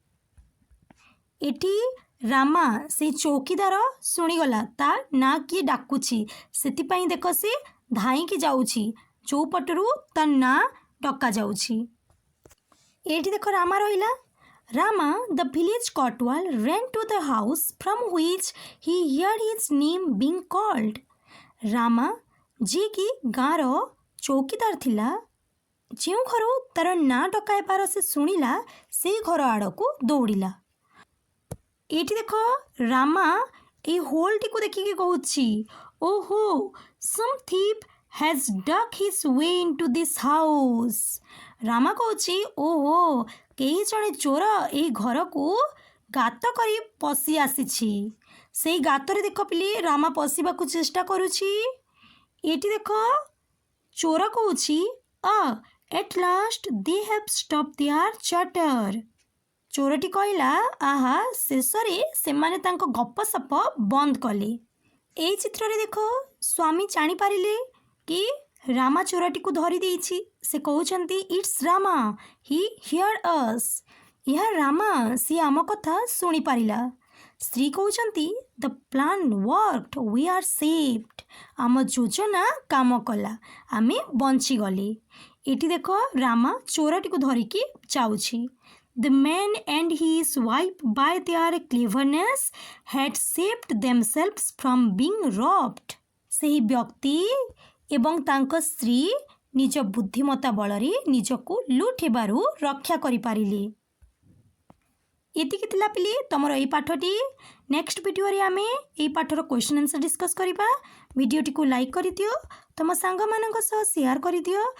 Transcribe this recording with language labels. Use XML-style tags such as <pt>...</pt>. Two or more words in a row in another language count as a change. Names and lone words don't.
<or>ଏଠି ରାମା ସେଇ ଚୌକିଦାର ଶୁଣିଗଲା ତା ନାଁ କିଏ ଡାକୁଛି, ସେଥିପାଇଁ ଦେଖ ସେ ଧାଇଁକି ଯାଉଛି ଚୌପଟରୁ ତା ନାଁ ଡକାଯାଉଛି। ଏଠି ଦେଖ ରାମା ରହିଲା।</or> <en>ରାମା the village kotwal ran to the house from which he heard his name being called।</en> <or>ରାମା ଯିଏକି ଗାଁର ଚୌକିଦାର ଥିଲା, ଯେଉଁ ଘରୁ ତାର ନାଁ ଡକାଇବାର ସେ ଶୁଣିଲା ସେଇ ଘର ଆଡ଼କୁ ଦୌଡ଼ିଲା। ଏଠି ଦେଖ ରାମା ଏଇ ହୋଲ୍ଟିକୁ ଦେଖିକି କହୁଛି ଓହୋ</or> <en>some thief has dug his way into this house।</en> <or>ରାମା କହୁଛି ଓହୋ କେହି ଜଣେ ଚୋର ଏହି ଘରକୁ ଗାତ କରି ପଶି ଆସିଛି। ସେଇ ଗାତରେ ଦେଖ ପିଲେ ରାମା ପଶିବାକୁ ଚେଷ୍ଟା କରୁଛି। ଏଠି ଦେଖ ଚୋର କହୁଛି</or> <en>at last they have stopped their chatter।</en> <or>ଚୋରଟି କହିଲା ଆହା ଶେଷରେ ସେମାନେ ତାଙ୍କ ଗପସପ ବନ୍ଦ କଲେ। ଏଇ ଚିତ୍ରରେ ଦେଖ ସ୍ୱାମୀ ଜାଣିପାରିଲେ କି ରାମା ଚୋରଟିକୁ ଧରି ଦେଇଛି। ସେ କହୁଛନ୍ତି</or> <en>It's Rama, he heard us.</en> <or>ଏହା ରାମା, ସିଏ ଆମ କଥା ଶୁଣିପାରିଲା। ସ୍ତ୍ରୀ କହୁଛନ୍ତି</or> <en>the plan worked, we are saved.</en> <or>ଆମ ଯୋଜନା କାମ କଲା, ଆମେ ବଞ୍ଚିଗଲେ। ଏଠି ଦେଖ ରାମା ଚୋରଟିକୁ ଧରିକି ଯାଉଛି।</or> <en>The man and his wife by their cleverness had saved themselves from being robbed।</en> <or>ସେହି ବ୍ୟକ୍ତି ଏବଂ ତାଙ୍କ ସ୍ତ୍ରୀ ନିଜ ବୁଦ୍ଧିମତା ବଳରେ ନିଜକୁ ଲୁଟ୍ ହେବାରୁ ରକ୍ଷା କରିପାରିଲେ। ଏତିକି ଥିଲା ପିଲେ ତମର ଏଇ ପାଠଟି। ନେକ୍ସଟ ଭିଡ଼ିଓରେ ଆମେ ଏଇ ପାଠର</or> <en>question answer discuss</en> <or>କରିବା। ଭିଡ଼ିଓଟିକୁ ଲାଇକ୍ କରିଦିଅ, ତମ ସାଙ୍ଗମାନଙ୍କ ସହ ସେୟାର କରିଦିଅ।</or>